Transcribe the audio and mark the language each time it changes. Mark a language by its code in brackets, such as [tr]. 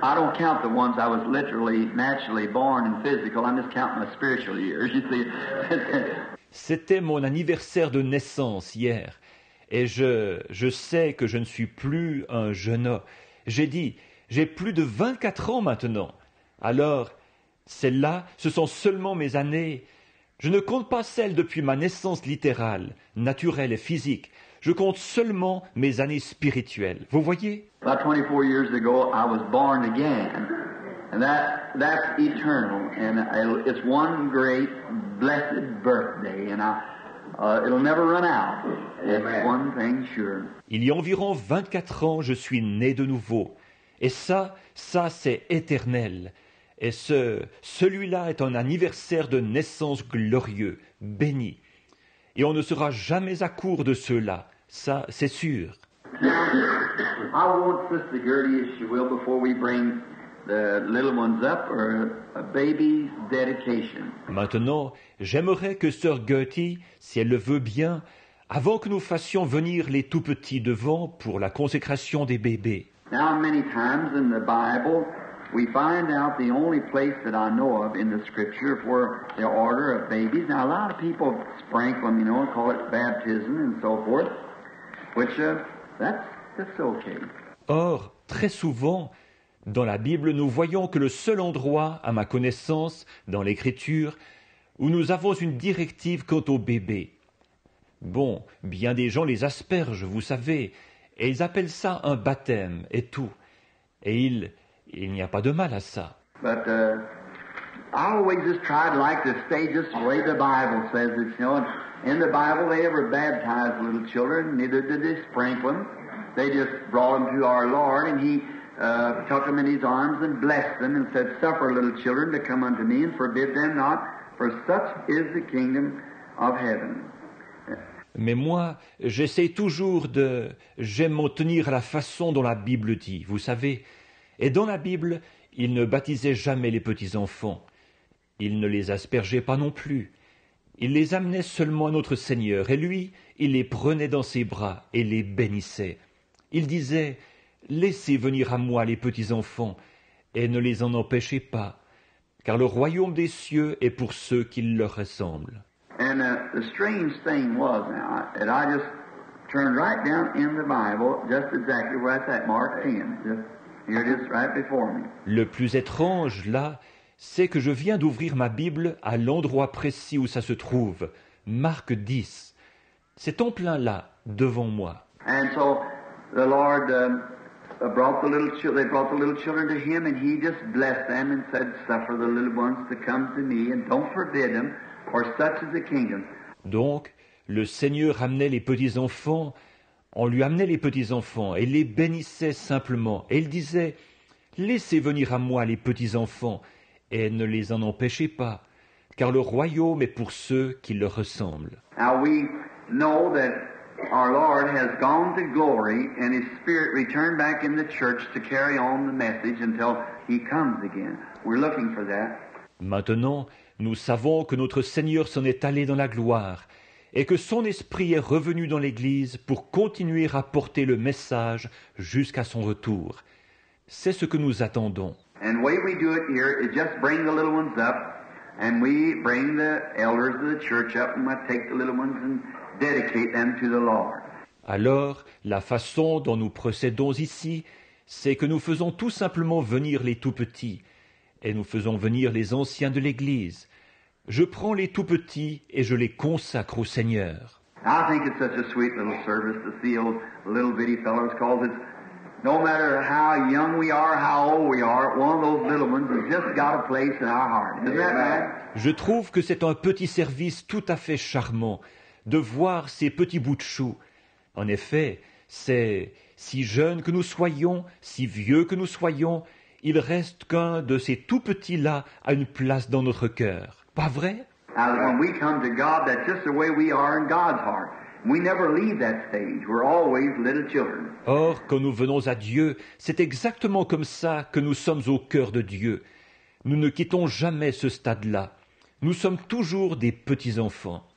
[en] I don't count the ones I was literally, naturally born and physical. I'm just counting my spiritual years. You see. [fr] C'était mon anniversaire de naissance hier, et je sais que je ne suis plus un jeune homme. J'ai dit, j'ai plus de 24 ans maintenant. Alors, Celles-là, ce sont seulement mes années. Je ne compte pas celles depuis ma naissance littérale, naturelle et physique. Je compte seulement mes années spirituelles. Vous voyez? [en] About 24 years ago, I was born again. And that's eternal. And it's one great blessed birthday. And it'll never run out. It's one thing sure. [fr] Il y a environ 24 ans, je suis né de nouveau. Et ça c'est éternel. Et celui-là est un anniversaire de naissance glorieux, béni. Et on ne sera jamais à court de ceux-là, ça c'est sûr. [en] Now, I want Sister Gertie, if she will, before we bring the little ones up, or a baby's dedication. [fr] Maintenant, j'aimerais que Sœur Gertie, si elle le veut bien, avant que nous fassions venir les tout-petits devant pour la consécration des bébés. [en] Now, many times in the Bible, we find out the only place that I know of in the Scripture for the order of babies. Now, a lot of people sprinkle them, and call it baptism and so forth, which that's okay. [fr] Or, très souvent, dans la Bible, nous voyons que le seul endroit, à ma connaissance, dans l'Écriture, où nous avons une directive quant aux bébés. Bon, bien des gens les aspergent, vous savez, et ils appellent ça un baptême et tout. Et il n'y a pas de mal à ça. [en] But I always just tried like to stay just the way the Bible says it. In the Bible they never baptized little children, neither did they sprinkle them. They just brought them to our Lord, and He took them in His arms and blessed them and said, "Suffer little children to come unto me, and forbid them not, for such is the kingdom of heaven." [fr] Mais moi, j'aime m'en tenir à la façon dont la Bible dit, vous savez. Et dans la Bible, il ne baptisait jamais les petits-enfants. Il ne les aspergeait pas non plus. Il les amenait seulement à notre Seigneur, et lui, il les prenait dans ses bras et les bénissait. Il disait, « Laissez venir à moi les petits-enfants, et ne les en empêchez pas, car le royaume des cieux est pour ceux qui leur ressemblent. » [en] And the strange thing was now that I just turned right down in the Bible, just exactly where it's at, Mark 10. Just, here it is right before me. [fr] Le plus étrange, là, c'est que je viens d'ouvrir ma Bible à l'endroit précis où ça se trouve, Marc 10. C'est en plein là, devant moi. [en] And so the Lord they brought the little children to Him, and He just blessed them and said, "Suffer the little ones to come to me, and don't forbid them. For such is the kingdom." [fr] Donc, le Seigneur amenait les petits-enfants, on lui amenait les petits-enfants et les bénissait simplement. Et il disait, « Laissez venir à moi les petits-enfants, et ne les en empêchez pas, car le royaume est pour ceux qui leur ressemblent. » [en] Now we know that our Lord has gone to glory, and His Spirit returned back in the church to carry on the message until He comes again. We're looking for that. [fr] Maintenant, nous savons que notre Seigneur s'en est allé dans la gloire et que son esprit est revenu dans l'Église pour continuer à porter le message jusqu'à son retour. C'est ce que nous attendons. [en] And the way we do it here is just bring the little ones up, and we bring the elders of the church up, and we take the little ones and dedicate them to the Lord. [fr] Alors, la façon dont nous procédons ici, c'est que nous faisons tout simplement venir les tout-petits, et nous faisons venir les anciens de l'Église. Je prends les tout-petits et je les consacre au Seigneur. [en] I think it's such a sweet little service to see those little bitty fellows, because it's no matter how young we are, how old we are, one of those little ones has just got a place in our heart. Isn't that right? [fr] Je trouve que c'est un petit service tout à fait charmant de voir ces petits bouts de chou. En effet, c'est si jeune que nous soyons, si vieux que nous soyons, il reste qu'un de ces tout petits-là a une place dans notre cœur. Pas vrai? [en] When we come to God, that's just the way we are in God's heart. We never leave that stage. We're always little children. [fr] Or, quand nous venons à Dieu, c'est exactement comme ça que nous sommes au cœur de Dieu. Nous ne quittons jamais ce stade-là. Nous sommes toujours des petits-enfants.